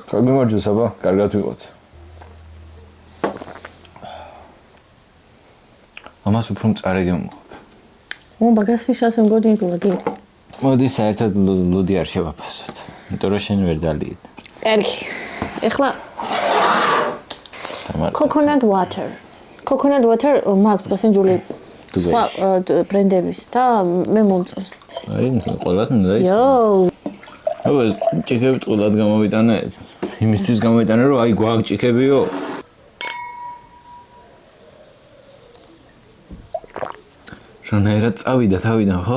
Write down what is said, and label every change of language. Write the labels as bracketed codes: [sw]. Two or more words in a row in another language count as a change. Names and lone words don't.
[ka] გაგმარჯოს აბა, კარგად ვიყოთ. ამას უფრო მწარე გემო. მაგას ნიშნავს მგონი ლაგერი. მოდი საერთოდ ლუდი არ შევაფასოთ. იმიტომ რომ შენ ვერ დალიეთ. კარგი. ეხლა [en] coconut water. Coconut water [ka] მაქვს გასენჯული სხვა ბრენდების და მე მომწონს. აი, ყველას მინდა ის. იო. აბა, ჭიქები ტყულად გამოვიტანეთ. იმისთვის გამოვიტანე, რომ აი გვაქვს ჭიქებიო. რანაირად წავიდა თავიდან, ხო?